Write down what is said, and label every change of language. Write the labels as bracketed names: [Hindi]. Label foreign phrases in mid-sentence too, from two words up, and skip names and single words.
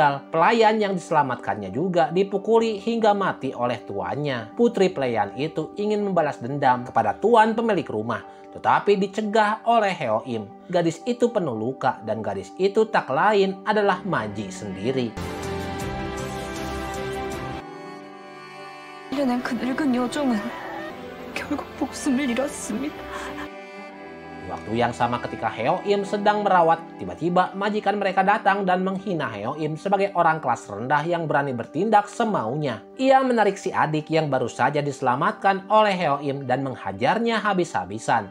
[Indonesian] Pelayan yang diselamatkannya juga dipukuli hingga mati oleh tuannya. Putri pelayan itu ingin membalas dendam kepada tuan pemilik rumah, tetapi dicegah oleh Heo-im. Gadis itu penuh luka dan gadis itu tak lain adalah Maji sendiri. [Korean] 낸 그 늙은 요정은 결국 목숨을 잃었습니다. [Indonesian] Waktu yang sama ketika Heo-im sedang merawat, tiba-tiba majikan mereka datang dan menghina Heo-im sebagai orang kelas rendah yang berani bertindak semaunya. Ia menarik si adik yang baru saja diselamatkan oleh Heo-im dan menghajarnya habis-habisan.